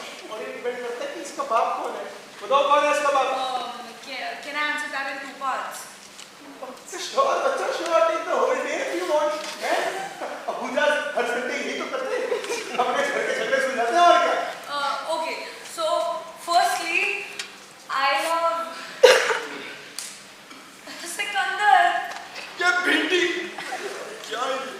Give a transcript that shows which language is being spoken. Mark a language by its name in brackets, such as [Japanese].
[Hindi] और ये डिपेंड करता है कि इसका बाप कौन है। बताओ कौन है इसका बाप? [English] Can I answer that in 2 parts? Sure, [Hindi] बच्चा [English] sure, take the whole day if you want. [Hindi] हैं? अबूजा हर संडे यही तो करते हैं। अपने घर के झगड़े सुलझाते हैं और क्या? [English] Okay. So, firstly, I love Sikandar. [Hindi] ये भिंडी क्या है?